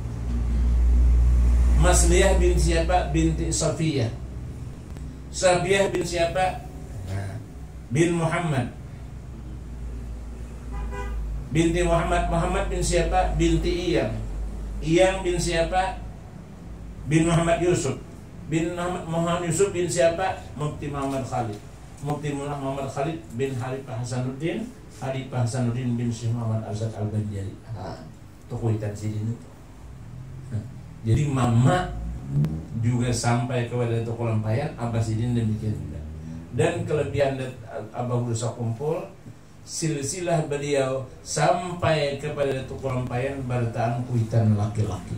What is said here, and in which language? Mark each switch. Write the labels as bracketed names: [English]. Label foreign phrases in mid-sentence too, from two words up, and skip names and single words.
[Banjar] Masliyah bin siapa? Binti Safiyah. Safiyah bin siapa? Bin Muhammad. Binti Muhammad. Muhammad bin siapa? Binti Iyang. Iyang bin siapa? Bin Muhammad Yusuf. Bin Muhammad Yusuf bin siapa? Mufti Muhammad Khalid. Mufti Muhammad Khalid bin Harifah Hasanuddin. Harifah Hasanuddin bin Syekh Muhammad Arzad Al-Banjari. Itu kuitan sidin itu. Jadi mama juga sampai kepada Tukul Lampayan, Abah Sidin demikian juga. Dan kelebihan Abah Guru Kumpul, silsilah beliau sampai kepada Tukul Lampayan bertahan kuitan laki-laki.